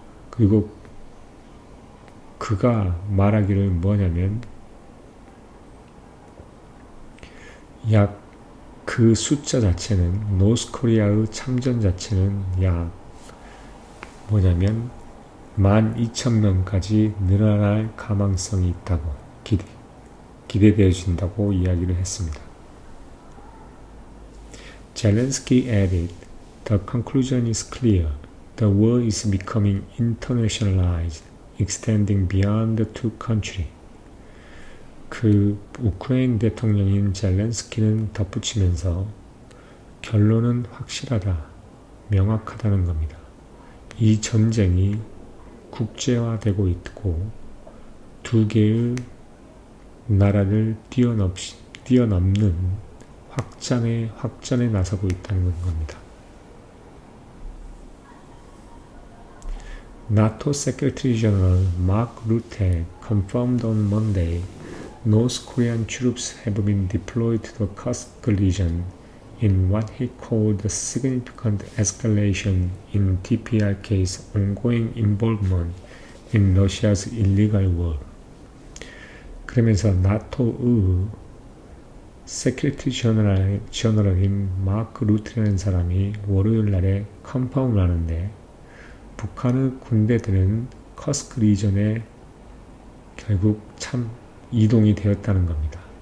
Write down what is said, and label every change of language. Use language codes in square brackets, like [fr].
[ko] 그리고 그가 말하기를 뭐냐면 약 그 숫자 자체는 노스 코리아의 참전 자체는 약 12,000명까지 늘어날 가망성이 있다고 기대되어진다고 이야기를 했습니다. [en] Zelensky added, "The conclusion is clear. The war is becoming internationalized, extending beyond the two countries." [ko] 그 우크라이나 대통령인 젤렌스키는 덧붙이면서 결론은 확실하다, 명확하다는 겁니다. 이 전쟁이 국제화되고 있고 두 개의 나라를 뛰어넘는 확전에 나서고 있다는 겁니다. [en] NATO Secretary General Mark Rutte confirmed on Monday North Korean troops have been deployed to the Kursk region in what he called a significant escalation in DPRK's ongoing involvement in Russia's illegal war. [ko] 그러면서 나토의 세크리터리 저널인 마크 루트라는 사람이 월요일 날에 컨펌을 하는데 북한의 군대들은 커스크 리전에 결국 이동이 되었다는 겁니다.